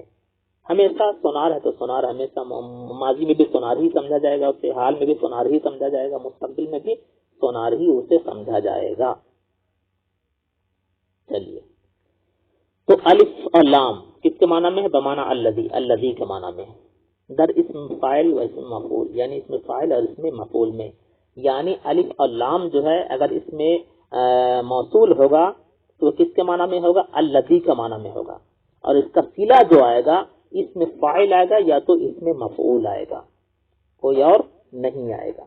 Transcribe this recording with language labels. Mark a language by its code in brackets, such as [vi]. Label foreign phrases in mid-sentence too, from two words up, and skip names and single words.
[ur] ہمیشہ سونار ہے تو سونار ہمیشہ ماضی میں بھی سونار ہی سمجھا جائے گا اسے، حال میں بھی سونار ہی سمجھا جائے گا، مستقبل میں بھی سونار ہی اسے سمجھا جائے گا. چلیے، تو الف اور لام کس کے معنی میں ہے؟ بمعنی الذی کے معنی میں ہے. در اسم فاعل و اسم مفعول، یعنی اس میں فاعل اور اس میں مفعول میں. یعنی الف اور لام جو ہے اگر اس میں موصول ہوگا تو کس کے معنی میں ہوگا؟ الذی کا معنی میں ہوگا. اور اس کا صلہ جو آئے گا اس میں فاعل آئے گا یا تو اس میں مفعول آئے گا، کوئی اور نہیں آئے گا.